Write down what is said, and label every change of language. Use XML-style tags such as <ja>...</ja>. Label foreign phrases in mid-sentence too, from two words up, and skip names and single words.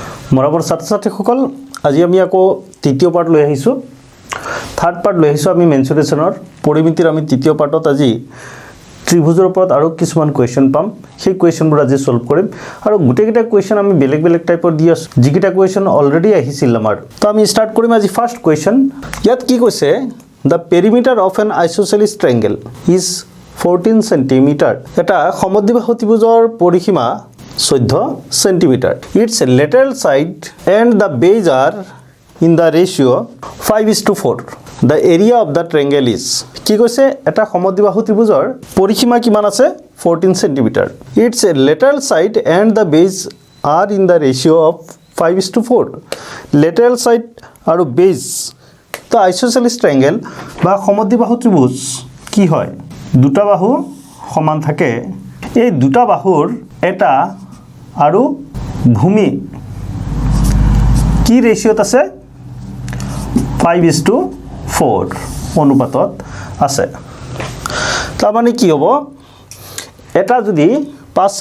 <as>মৰমৰ ছাত্ৰ-ছাত্ৰীসকল আজি আমি আকৌ তৃতীয় পাৰ্ট লৈ আহিছোঁ</as> <en>third part</en> <as>লৈ আহিছোঁ আমি মেনচুৰেশ্যনৰ পৰিমিতিৰ আমি তৃতীয় পাৰ্টত আজি ত্ৰিভুজৰ ওপৰত আৰু কিছুমান কোৱেশ্চন পাম সেই কোৱেশ্চনবোৰ আজি সলভ কৰিম আৰু গোটেইকেইটা কোৱেশ্চন আমি বেলেগ বেলেগ টাইপৰ দি আছোঁ যিকেইটা কোৱেশ্চন অলৰেডি আহিছিল আমাৰ তো আমি স্টাৰ্ট কৰিম আজি</as> <en>first question</en> <as>ইয়াত কি কৈছে</as> <en>the perimeter of an isosceles triangle is 14 centimeter</en> <as>এটা সমদ্বিবাহু ত্ৰিভুজৰ পৰিসীমা 14 centimeter.</as> <en>Its lateral side and the base are in the ratio 5:4. The area of the triangle is</en> <as>কি কৈছে এটা সমদ্বিবাহু ত্ৰিভুজৰ পৰিসীমা কিমান আছে 14 centimeter.</as> <en>Its lateral side and the base are in the ratio of 5:4. Lateral side</en> <as>আৰু base তো</as> <en>isosceles triangle</en> <as>বা সমদ্বিবাহু ত্ৰিভুজ কি হয় দুটা বাহু সমান থাকে এই দুটা বাহুৰ এটা আৰু ভূমি কি ৰেশিওত আছে 5:4 অনুপাতত আছে তাৰ মানে কি হ'ব এটা যদি 5</as>